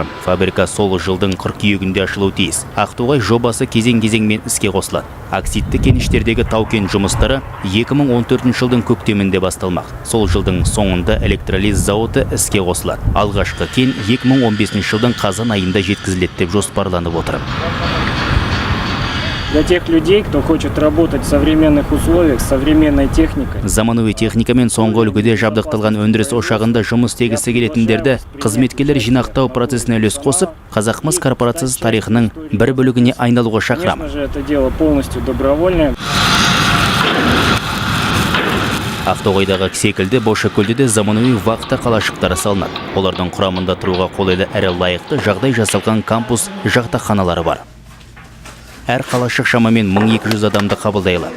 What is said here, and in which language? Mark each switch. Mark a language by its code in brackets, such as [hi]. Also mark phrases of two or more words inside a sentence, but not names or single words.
[kk] Фабрика сол жылдың қыркүйегінде ашылуы тиіс. Ақтоғай жобасы кезең-кезеңмен іске қосылады. Оксидті кеніштердегі тау-кен жұмыстары 2014 жылдың көктемінде басталмақ. Сол жылдың соңында электролиз зауыты іске қосылады. Алғашқы кен 2015 жылдың қазан айында жеткізіледі деп жоспарланып отыр. [ru] Для тех людей, кто хочет работать в современных условиях, с современной техникой. [kk] Заманауи техникамен соңғы үлгіде жабдықталған өндіріс ошағында жұмыс істегісі келетіндерді қызметкерлер жинақтау процесіне үлес қосып, Қазақмыс корпорациясы тарихының бір бөлігіне айналуға шақырамын. [ru] Конечно же, это дело полностью добровольное. [kk] Ақтоғайдағы секілді Бозшакөлде де заманауи вахта қалашықтары салынады. Олардың құрамында тұруға қолайлы әрі лайықты жағдай жасалған кампус жатақханалары бар. Әр қалашық шамамен 1200 адамды қабылдай алады.